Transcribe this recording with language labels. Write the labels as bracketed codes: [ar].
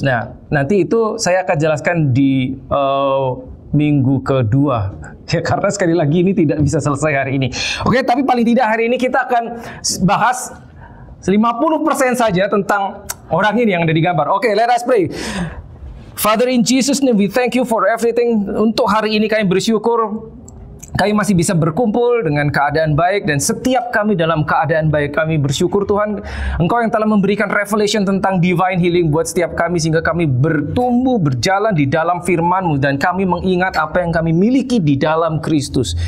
[id] Nah, nanti itu saya akan jelaskan di minggu kedua. Ya, karena sekali lagi ini tidak bisa selesai hari ini. Oke, tapi paling tidak hari ini kita akan bahas 50% saja tentang orang ini yang ada di gambar. [en] Oke, let us pray. Father, in Jesus' name, we thank you for everything. [id] Untuk hari ini kami bersyukur kami masih bisa berkumpul dengan keadaan baik, dan setiap kami dalam keadaan baik. Kami bersyukur Tuhan, Engkau yang telah memberikan revelation tentang divine healing buat setiap kami, sehingga kami bertumbuh, berjalan di dalam firman-Mu, dan kami mengingat apa yang kami miliki di dalam Kristus.